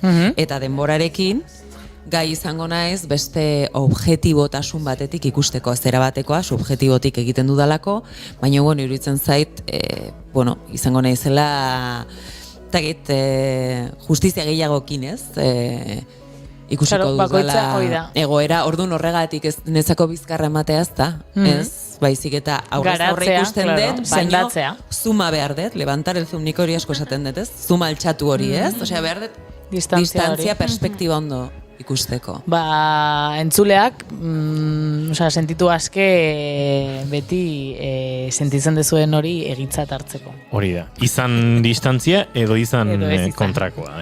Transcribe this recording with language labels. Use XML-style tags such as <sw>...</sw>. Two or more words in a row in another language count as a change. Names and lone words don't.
<eu>Eta denborarekin, gai izango naiz beste objetibotasun batetik ikusteko, zera batekoa, subjetibotik egiten dudalako, baina bueno, iruditzen zait, izango naizela, takit, justizia gehiagokin, ez? Ikusiko dudala egoera, orduan horregatik ez nezako bizkarra ematea ez da, ez? Baizik eta aurrez aurre ikusten dut, baina zuma behar dut,</eu> <es>levantar el zoom,</es> <eu>nik hori asko esaten dut, ez? Zuma altxatu hori, ez? Osea, behar dut distantzia perspektiba ondo ikusteko. Entzuleak, sentitu aske beti sentitzen dezuen hori egitzat hartzeko. Hori da. Izan distantzia edo izan kontrakoa.</eu>